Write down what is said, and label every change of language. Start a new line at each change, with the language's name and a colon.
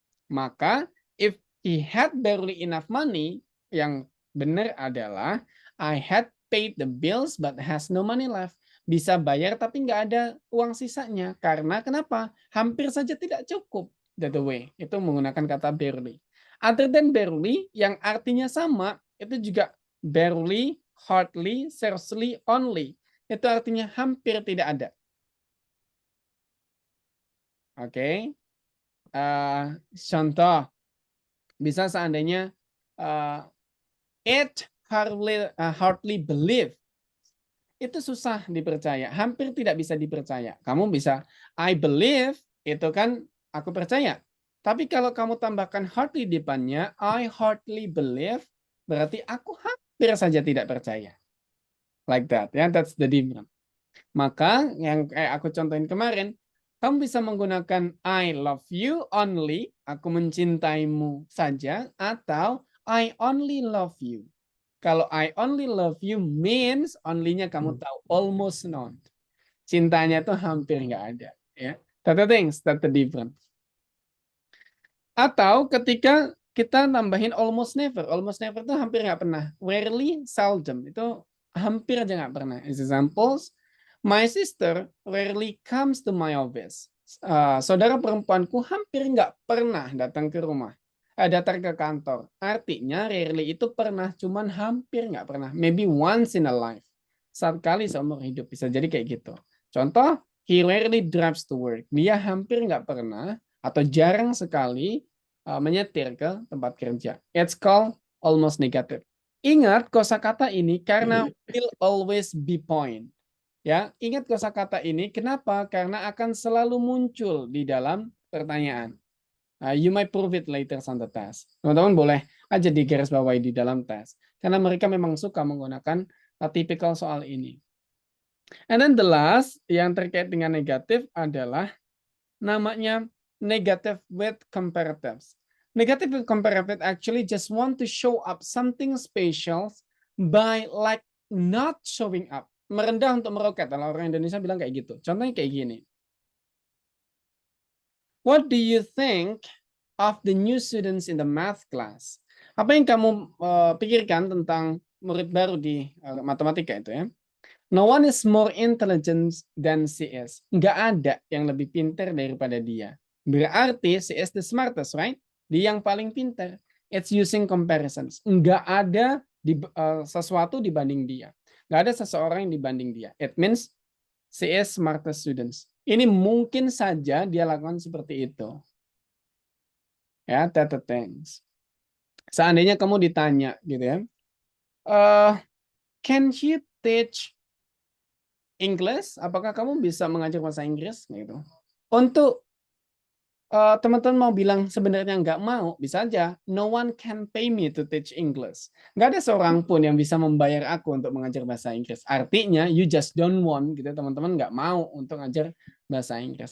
English: Maka if he had barely enough money,
Indonesian: yang benar adalah
English: I had paid the bills but has no money left.
Indonesian: Bisa bayar tapi nggak ada uang sisanya. Karena kenapa? Hampir saja tidak cukup.
English: That the way.
Indonesian: Itu menggunakan kata barely.
English: Other than barely,
Indonesian: yang artinya sama, itu juga barely, hardly, scarcely, only. Itu artinya hampir tidak ada. Oke. Contoh, bisa seandainya
English: it hardly believe.
Indonesian: Itu susah dipercaya, hampir tidak bisa dipercaya. Kamu bisa,
English: I believe,
Indonesian: itu kan aku percaya. Tapi kalau kamu tambahkan hardly di depannya,
English: I hardly believe,
Indonesian: berarti aku hampir saja tidak percaya.
English: Like that, ya, that's the difference.
Indonesian: Maka yang kayak aku contohin kemarin, kamu bisa menggunakan
English: I love you only,
Indonesian: aku mencintaimu saja, atau
English: I only love you. Kalau I only love you means only-nya
Indonesian: kamu tahu,
English: almost not.
Indonesian: Cintanya tuh hampir nggak ada. Ya,
English: that's the things, that's the difference.
Indonesian: Atau ketika kita nambahin almost never itu hampir nggak pernah. Rarely, seldom, itu hampir aja nggak pernah.
English: As examples, my sister rarely comes to my office.
Indonesian: Saudara perempuanku hampir nggak pernah datang ke rumah, datang ke kantor. Artinya rarely itu pernah, cuman hampir nggak pernah.
English: Maybe once in a life.
Indonesian: Sekali seumur hidup, bisa jadi kayak gitu.
English: Contoh, he rarely drives to work.
Indonesian: Dia hampir nggak pernah atau jarang sekali menyetir ke tempat kerja.
English: It's called almost negative.
Indonesian: Ingat kosakata ini karena
English: will always be point.
Indonesian: Ya, ingat kosakata ini kenapa? Karena akan selalu muncul di dalam pertanyaan.
English: You might prove it later on the test.
Indonesian: Teman-teman boleh aja digarisbawahi di dalam tes. Karena mereka memang suka menggunakan tipikal soal ini.
English: And then the last
Indonesian: yang terkait dengan negatif adalah namanya
English: negative with comparatives. Negative with comparative actually just want to show up something special by like not showing up.
Indonesian: Merendah untuk meroket. Kalau orang Indonesia bilang kayak gitu. Contohnya kayak gini.
English: What do you think of the new students in the math class?
Indonesian: Apa yang kamu pikirkan tentang murid baru di matematika itu ya?
English: No one is more intelligent than she is.
Indonesian: Nggak ada yang lebih pintar daripada dia.
English: Berarti she is the smartest, right?
Indonesian: Dia yang paling pintar.
English: It's using comparisons.
Indonesian: Nggak ada sesuatu dibanding dia. Nggak ada seseorang yang dibanding dia.
English: It means she is smartest students.
Indonesian: Ini mungkin saja dia lakukan seperti itu.
English: Ya, that the things.
Indonesian: Seandainya kamu ditanya gitu ya,
English: can you teach English?
Indonesian: Apakah kamu bisa mengajar bahasa Inggris? Gitu. Untuk teman-teman mau bilang sebenarnya nggak mau, bisa aja.
English: No one can pay me to teach English.
Indonesian: Nggak ada seorang pun yang bisa membayar aku untuk mengajar bahasa Inggris. Artinya,
English: you just don't want,
Indonesian: gitu. Teman-teman nggak mau untuk ngajar bahasa Inggris.